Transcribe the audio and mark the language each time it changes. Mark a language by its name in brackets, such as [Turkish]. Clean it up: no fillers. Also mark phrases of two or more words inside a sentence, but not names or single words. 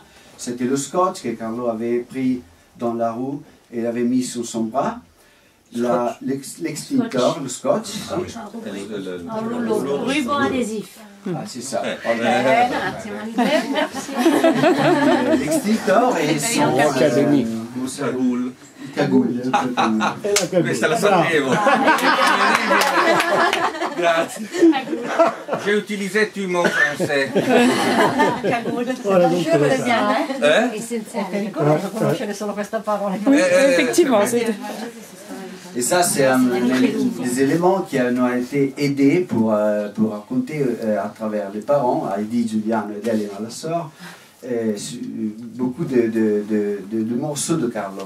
[French] C'était le scotch que Carlo avait pris dans la rue et l'avait mis sur son bras. L'extincteur, le scotch. Le ruban adhésif. Ah, c'est ça. Merci. L'extincteur et son cagoule. [Italian] Questa la sapevo. Grazie. [French] J'ai utilisé tout mon français. Je le bien, hein? [Italian] Essenziale. Conosco conoscere solo questa parola. [French] Effectivement, c'est... Et ça, c'est des éléments qui nous ont été aidés pour raconter à travers les parents, Heidi, Giuliano et Elena, la sœur, beaucoup de morceaux de Carlo.